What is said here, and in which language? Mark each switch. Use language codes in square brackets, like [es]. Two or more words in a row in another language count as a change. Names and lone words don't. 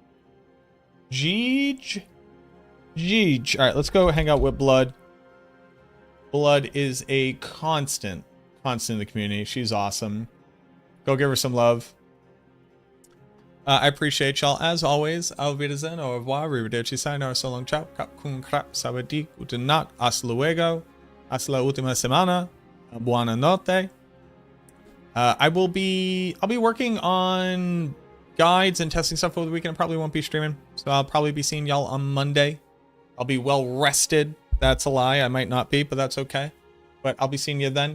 [en] GG. Jeej. All right, let's go hang out with Blood. Blood is a constant in the community. She's awesome. Go give her some love. I appreciate y'all as always. [de] Auf Wiedersehen, [fr] au revoir, [de] arrivederci, sayonara, [en] so long, [de] ciao, [th] ขอบคุณครับ, [de] sawadik, guten nacht, [es] hasta luego, hasta la última semana, [it] buona notte. [en] I'll be working on guides and testing stuff over the weekend. I probably won't be streaming, so I'll probably be seeing y'all on Monday. I'll be well rested. That's a lie. I might not be, but that's okay. But I'll be seeing you then.